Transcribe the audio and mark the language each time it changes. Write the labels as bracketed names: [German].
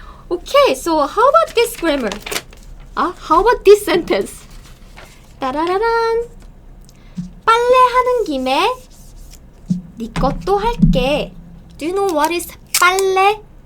[English] Okay, so how about this grammar? How about this sentence? 따라라란. [Korean] 빨래하는 김에 네 것도 할게. [English] Do you know what is 빨래?